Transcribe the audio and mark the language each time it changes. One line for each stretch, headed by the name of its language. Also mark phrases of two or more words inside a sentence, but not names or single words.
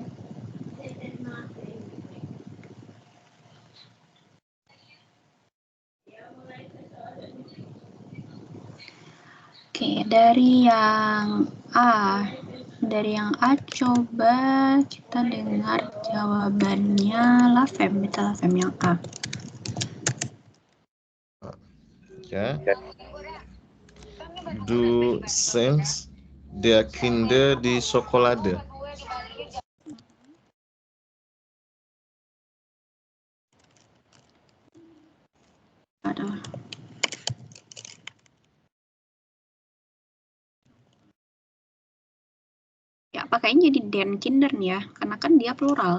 Indonesian: Oke, dari yang A. Coba kita dengar jawabannya Lavem, kita Lavem yang A. Ja.
German: Du sendst der Kinder die Schokolade.
Indonesian: Aduh. Ya, pakainya jadi
German: den Kinder
Indonesian: nih ya, karena kan dia plural.